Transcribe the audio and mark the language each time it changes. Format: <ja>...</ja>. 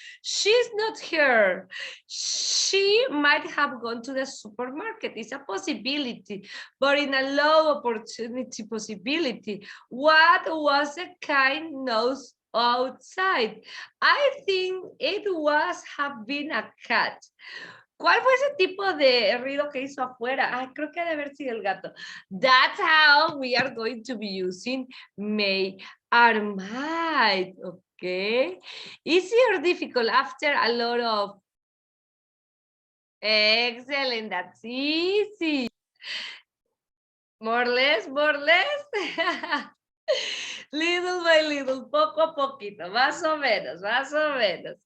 <en>She's not here. She might have gone to the supermarket. It's a possibility, but in a low opportunity possibility. What was the kind nose outside? I think it was have been a cat.</en> <es>¿Cuál fue ese tipo de ruido que hizo afuera? Ay, creo que ha de haber sido el gato.</es> <en>That's how we are going to be using may or might, okay? Easy or difficult after a lot of... Excellent, that's easy. More or less, more or less. Little by little,</en> <es>poco a poquito, más o menos, más o menos.</es>